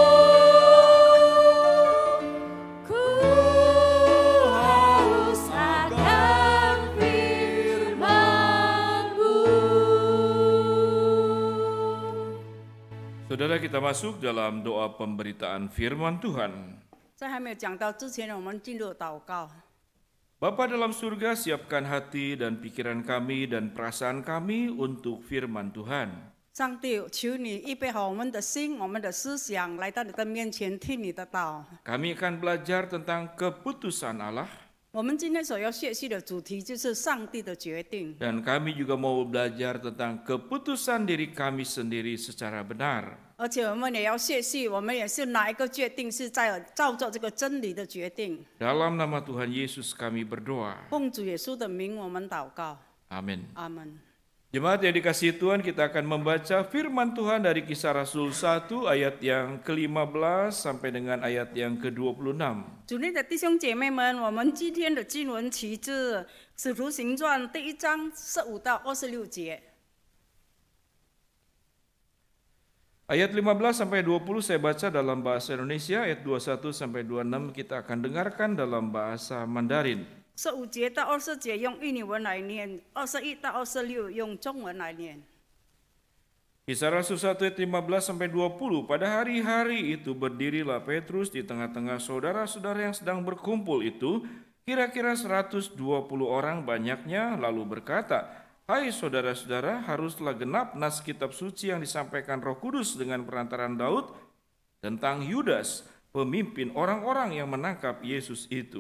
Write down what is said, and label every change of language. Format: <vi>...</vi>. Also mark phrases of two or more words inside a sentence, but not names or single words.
<id>Ku haus akan firman-Mu. Saudara, kita masuk dalam doa pemberitaan firman Tuhan.</id> <zh>在还没有讲到之前，我们进入祷告。</zh> <id>Bapa dalam surga, siapkan hati dan pikiran kami dan perasaan kami untuk firman Tuhan.</id> <zh>上帝，求你预备好我们的心、我们的思想，来到你的面前听你的道。</zh> <id>Kami akan belajar tentang keputusan Allah,</id> <zh>我们今天所要学习的主题就是上帝的决定，</zh> <id>dan kami juga mau belajar tentang keputusan diri kami sendiri secara benar.</id> <zh>而且我们也要学习，我们也是哪一个决定是在照着这个真理的决定。</zh> <id>Dalam nama Tuhan Yesus kami berdoa.</id> <zh>奉主耶稣的名，我们祷告，</zh> <id>Amin.</id> <zh>阿门。</zh> <id>Jemaat yang dikasihi Tuhan, kita akan membaca firman Tuhan dari Kisah Rasul 1 ayat yang ke-15 sampai dengan ayat yang ke-26.</id> <zh>主内的弟兄姐妹们，我们今天的经文取自《使徒行传》第1章15到26节。</zh> <id>Ayat 15 sampai 20 saya baca dalam bahasa Indonesia, ayat 21 sampai 26 kita akan dengarkan dalam bahasa Mandarin.</id> <zh>15节到20节用印尼文来念，21到26用中文来念。</zh> <id>Kisah Rasul 1 ayat 15 sampai 20. Pada hari-hari itu berdirilah Petrus di tengah-tengah saudara-saudara yang sedang berkumpul itu, kira-kira 120 orang banyaknya, lalu berkata, "Hai saudara-saudara, haruslah genap nas kitab suci yang disampaikan Roh Kudus dengan perantaran Daud tentang Yudas, pemimpin orang-orang yang menangkap Yesus itu.</id>